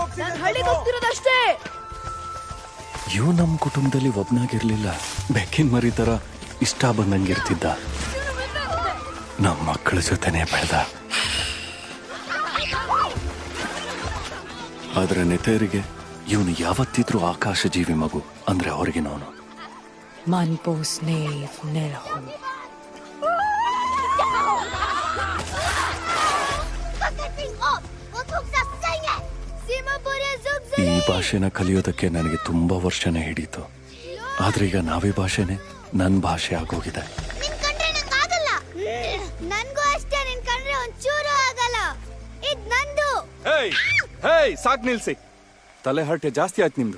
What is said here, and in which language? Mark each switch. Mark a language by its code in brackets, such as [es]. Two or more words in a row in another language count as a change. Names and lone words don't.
[kn] ಇವ್ ನಮ್ ಕುಟುಂಬದಲ್ಲಿ ಒಬ್ನಾಗಿರ್ಲಿಲ್ಲ. ಬೆಕ್ಕಿನ ಮರಿ ತರ ಇಷ್ಟ ಬಂದಂಗಿರ್ತಿದ್ದ. ನಮ್ಮ ಮಕ್ಕಳ ಜೊತೆನೆ ಬೆಳೆದ. ಆದ್ರೆ ನೆತೆಯರಿಗೆ ಇವನು ಯಾವತ್ತಿದ್ರೂ ಆಕಾಶ ಜೀವಿ ಮಗು ಅಂದ್ರೆ ಹೊರಗಿನವನು. Manpos nev nelhom. ಈ ಭಾಷೆನ ಕಲಿಯೋದಕ್ಕೆ ನನಗೆ ತುಂಬಾ ವರ್ಷನೇ ಹಿಡೀತು. ಆದ್ರೆ ಈಗ ನಾವೇ ಭಾಷೆನೆ ನನ್ ಭಾಷೆ ಆಗೋಗಿದೆ. ಸಾಕ್ ನಿಲ್ಸಿ, ತಲೆ ಹರಟೆ ಜಾಸ್ತಿ ಆಯ್ತು ನಿಮ್ದು.